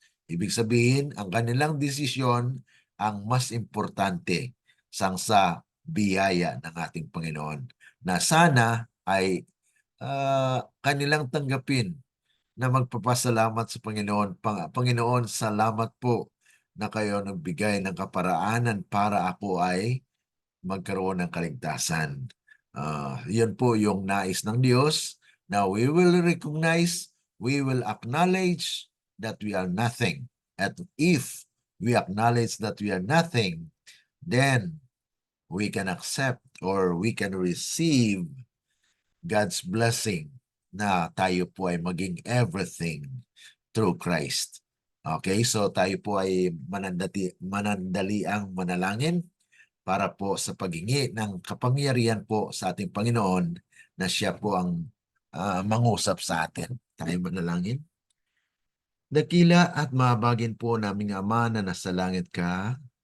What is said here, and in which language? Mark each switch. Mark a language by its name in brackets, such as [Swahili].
[Filipino] Ibig sabihin, ang kanilang desisyon ang mas importante sa biyaya ng ating Panginoon. Na sana ay kanilang tanggapin na magpapasalamat sa Panginoon. Panginoon, salamat po na kayo nagbigay ng kaparaanan para ako ay magkaroon ng kaligtasan. Yun po yung nais ng Diyos na [English] we will recognize, we will acknowledge that we are nothing. At if we acknowledge that we are nothing, then we can accept or we can receive God's blessing [Filipino] na tayo po ay maging [English] everything through Christ. [Filipino] Okay, so tayo po ay manandaliang manalangin para po sa paghingi ng kapangyarihan po sa ating Panginoon na siya po ang mangusap sa atin. Tayo manalangin. Dakila at mahabagin po naming Ama na nasa langit ka.